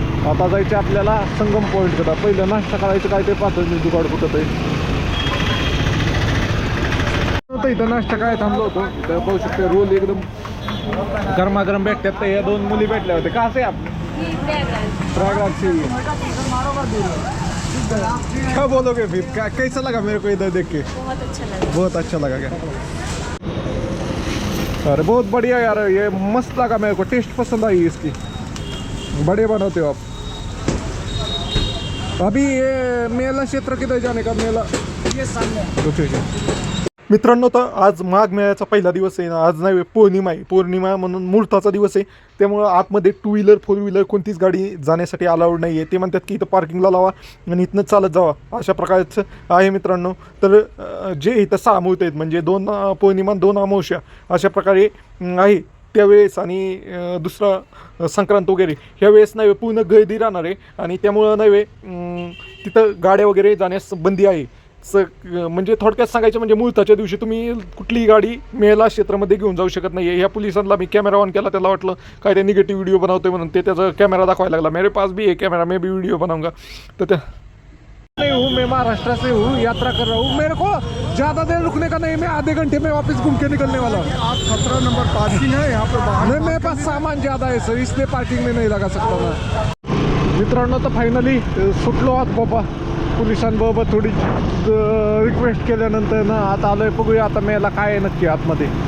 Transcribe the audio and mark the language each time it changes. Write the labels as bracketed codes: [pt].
[mr] आता जायचं आपल्याला संगम पॉईंट कडे. पहिलं नाश्ता करायचं काय ते पाहतो मी जुगाड कुठं ते इथं नाश्ता काय थांबलो होतो. इथं पाहू शकते रोल एकदम गरमागरम भेटतात. तर या 2 मुली भेटल्या होत्या. [hi] का से आप प्रयागराज से क्या बोलोगे फिर क्या कैसा लगा मेरे को इधर देख के? बहुत अच्छा लगा क्या? अरे बहुत बढ़िया यार, ये मस्त लगा मेरे को. टेस्ट पसंद आई इसकी. बड़े बनाते हो आप. अभी ये मेला क्षेत्र किधर जाने का मेला? ये सामने. [mr] मित्रांनो तर आज माघ मेळ्याचा पहिला दिवस आहे. आज नाही पौर्णिमा आहे. पौर्णिमा म्हणून मुहूर्ताचा दिवस आहे. त्यामुळं आतमध्ये 2 व्हीलर 4 व्हीलर कोणतीच गाडी जाण्यासाठी अलाउड नाही आहे. ते म्हणतात की इथं पार्किंगला लावा आणि इथनं चालत जावा अशा प्रकारचं आहे मित्रांनो. तर जे इथं 6 मुहूर्त आहेत म्हणजे 2 पौर्णिमा 2 अमावस्या अशा प्रकारे आहे त्यावेळेस. आणि दुसरा संक्रांत वगैरे ह्यावेळेस नाही पूर्ण गर्दी राहणार आहे. आणि त्यामुळं नाही तिथं गाड्या वगैरे जाण्यास बंदी आहे. म्हणजे थोडक्यात सांगायचं म्हणजे मुहूर्ताच्या दिवशी तुम्ही कुठलीही गाडी मेला क्षेत्रामध्ये घेऊन जाऊ शकत नाही आहे. ह्या पोलिसांना मी कॅमेरा ऑन केला, त्याला वाटलं काय ते निगेटिव्ह व्हिडिओ बनवतोय म्हणून ते त्याचा कॅमेरा दाखवायला लागला. [hi] मेरे पास भी है कैमरा, मैं भी वीडियो बनाऊंगा. तर त्या नहीं हूँ, मैं महाराष्ट्र से हूँ, यात्रा कर रहा हूँ. मेरे को ज़्यादा देर रुकने का नहीं, मैं आधे घंटे में वापस घूम के निकलने वाला हूँ. आप 17 नंबर पार्किंग है यहाँ पर. नहीं मेरे पास सामान ज़्यादा है सर, इसलिए पार्किंग में नहीं लगा सकता मैं. [mr] मित्रांनो तर फायनली सुटलो आत बाबा. पोलिसांबरोबर थोडी रिक्वेस्ट केल्यानंतर ना आता आलोय. बघूया आता मेला काय आहे नक्की आतमध्ये.